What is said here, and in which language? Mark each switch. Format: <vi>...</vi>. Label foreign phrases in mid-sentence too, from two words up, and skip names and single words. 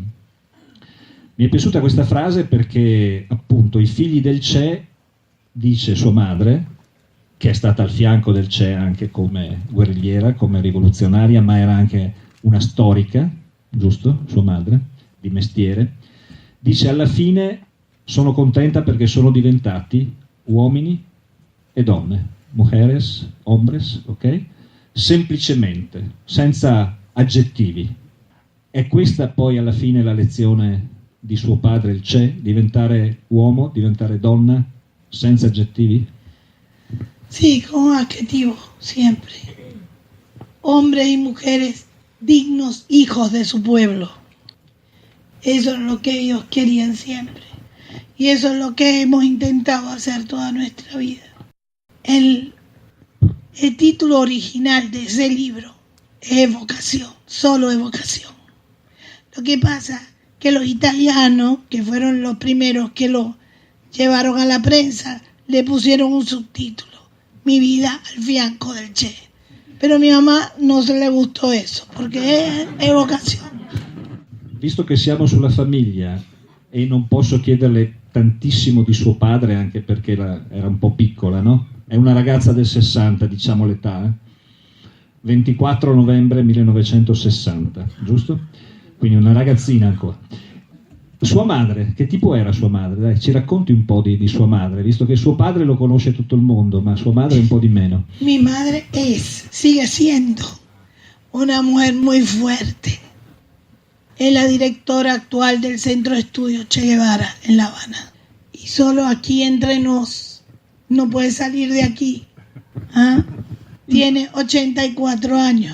<it>Mi è piaciuta questa frase perché appunto i figli del Che, dice sua madre, che è stata al fianco del Che anche come guerrigliera, come rivoluzionaria, ma era anche una storica, giusto? Sua madre, di mestiere, dice alla fine sono contenta perché sono diventati uomini e donne,</it> <es>mujeres, hombres,</es> <it>ok? Semplicemente, senza aggettivi. È questa poi alla fine la lezione di suo padre, il Che, diventare uomo, diventare donna, senza aggettivi?</it> <es>Sí, con adjetivo, siempre. Hombres y mujeres dignos hijos de su pueblo. Eso es lo que ellos querían siempre. Y eso es lo que hemos intentado hacer toda nuestra vida. El título original de ese libro es Evocación, solo Evocación. Lo que pasa que los italianos, que fueron los primeros que lo llevaron a la prensa, le pusieron un subtítulo: Mi vida al fianco del Che. Pero a mi mamá no se le gustó eso, porque es evocazione.</es> <it>Visto che siamo sulla famiglia e non posso chiederle tantissimo di suo padre, anche perché era un po' piccola, no? È una ragazza del 60, diciamo l'età, 24 novembre 1960, giusto? Quindi una ragazzina ancora. Sua madre, che tipo era sua madre? Dai, ci racconti un po' di sua madre, visto che suo padre lo conosce tutto il mondo, ma sua madre un po' di meno.</it> <es>Mi madre sigue siendo una mujer muy fuerte. Es la directora actual del Centro de Estudios Che Guevara en La Habana. Y solo aquí entre nos, no puede salir de aquí. ¿Ah? Tiene 84 años.</es>